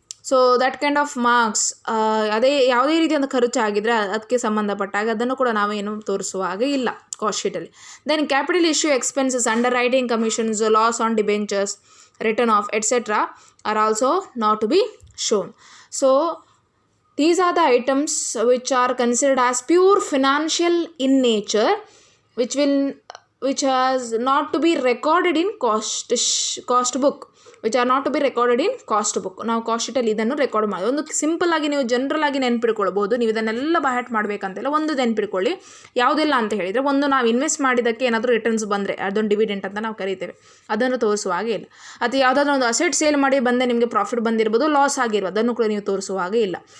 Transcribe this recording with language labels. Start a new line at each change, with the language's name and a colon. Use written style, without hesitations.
English: so that kind of marks
Kannada: ಅದೇ ಯಾವುದೇ ರೀತಿಯಾದ ಖರ್ಚು ಆಗಿದ್ದರೆ ಅದಕ್ಕೆ ಸಂಬಂಧಪಟ್ಟಾಗ ಅದನ್ನು ಕೂಡ ನಾವೇನು ತೋರಿಸುವ ಹಾಗೆ ಇಲ್ಲ cost ಶೀಟಲ್ಲಿ.
English: Then capital issue expenses, underwriting commissions, loss on debentures, return of etcetera are also not to be shown. So these are the items which are considered as pure financial in nature, which has not to be recorded in cost book, which are not to be recorded in cost book.
Kannada: ನಾವು cost ಶೀಟಲ್ಲಿ ಇದನ್ನು record ಮಾಡಿ ಒಂದು simple ಆಗಿ ನೀವು general ಆಗಿ ನೆನ್ಪಿಡ್ಕೊಳ್ಬೋದು. ನೀವು ಇದನ್ನೆಲ್ಲ ಬಹಟ್ ಮಾಡಬೇಕಂತೆಲ್ಲ ಒಂದು ನೆನ್ಪಿಡ್ಕೊಳ್ಳಿ. ಯಾವುದೆಲ್ಲ ಅಂತ ಹೇಳಿದರೆ, ಒಂದು ನಾವು ಇನ್ವೆಸ್ಟ್ ಮಾಡಿದ್ದಕ್ಕೆ ಏನಾದರೂ ರಿಟರ್ನ್ಸ್ ಬಂದರೆ ಅದೊಂದು ಡಿವಿಡೆಂಟ್ ಅಂತ ನಾವು ಕರಿತೇವೆ, ಅದನ್ನು ತೋರಿಸುವ ಹಾಗೆ ಇಲ್ಲ. ಅಥವಾ ಯಾವುದಾದ್ರೂ ಒಂದು ಅಸೆಟ್ ಸೇಲ್ ಮಾಡಿ ಬಂದೆ ನಿಮಗೆ ಪ್ರಾಫಿಟ್ ಬಂದಿರ್ಬೋದು, ಲಾಸ್ ಆಗಿರ್ಬೋದು, ಅದನ್ನು ಕೂಡ ನೀವು ತೋರಿಸುವ ಹಾಗೆ ಇಲ್ಲ.